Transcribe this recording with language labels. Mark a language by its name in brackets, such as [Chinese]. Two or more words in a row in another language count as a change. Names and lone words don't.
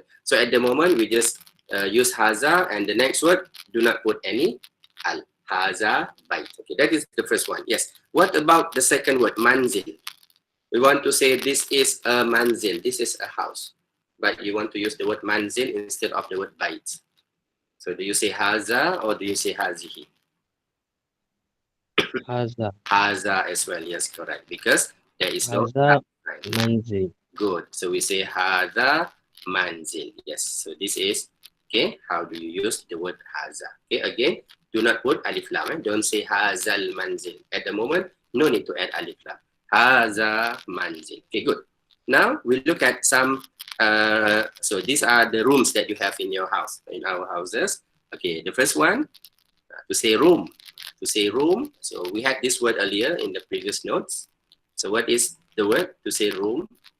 [English] So at the moment we just use haza, and the next word do not put any al. [Arabic] هذا بيت. [English] Okay, that is the first one. Yes. What about the second word, manzil? We want to say this is a manzil. This is a house. But you want to use the word manzil instead of the word bait. So do you say haza or do you say hazihi? Haza. Haza as well. Yes, correct. Because there is no [Arabic] هذا منزل. [English] Good. So we say [Arabic] هذا منزل. [English] Yes. So this is, okay, how do you use the word haza? Okay, again, do not put [Arabic] ألف لام. [English] Don't say [Arabic] هذا المنزل. [English] At the moment, no need to add [Arabic] ألف لام. هذا منزل. [English] Okay, good. Now we look at some, so these are the rooms that you have in your house, in our houses. Okay, the first one, to say room. To say room, so we had this word earlier in the previous notes. So what is the word to say room?